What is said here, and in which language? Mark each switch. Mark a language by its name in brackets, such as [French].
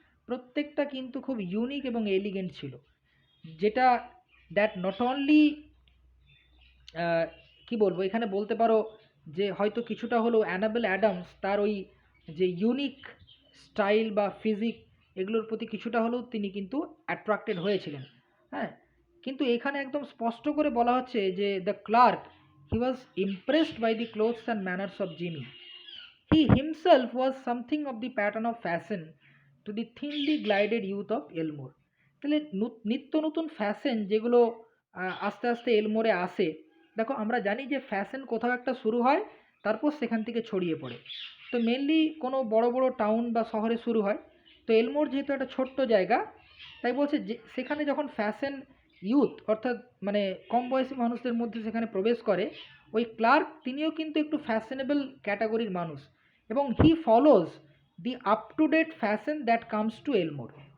[Bangla] প্রত্যেকটা কিন্তু খুব ইউনিক এবং এলিগেন্ট ছিল, যেটা দ্যাট নট অনলি কি বলবো, এখানে বলতে পারো যে হয়তো কিছুটা হলেও অ্যানাবেল অ্যাডামস তার ওই যে ইউনিক স্টাইল বা ফিজিক এগুলোর প্রতি কিছুটা হলেও তিনি কিন্তু অ্যাট্রাক্টেড হয়েছিলেন। হ্যাঁ, কিন্তু এখানে একদম স্পষ্ট করে বলা হচ্ছে যে [English] The clerk he was impressed by the clothes and manners of Jimmy. He himself was something of the pattern of fashion to the thinly glided youth of Elmore. [Bangla] তাহলে নিত্য নতুন ফ্যাশন যেগুলো আস্তে আস্তে এলমোরে আসে। দেখো আমরা জানি যে ফ্যাশন কোথাও একটা শুরু হয়, তারপর সেখান থেকে ছড়িয়ে পড়ে। তো মেনলি কোনো বড় বড় টাউন বা শহরে শুরু হয়। তো এলমোর যেহেতু একটা ছোট্ট জায়গা, তাই বলছে যে সেখানে যখন ফ্যাশন ইউথ অর্থাৎ মানে কম বয়সী মানুষদের মধ্যে সেখানে প্রবেশ করে, ওই ক্লার্ক তিনিও কিন্তু একটু ফ্যাশনেবল ক্যাটাগরির মানুষ, এবং [English] He follows the up to date fashion that comes to Elmore.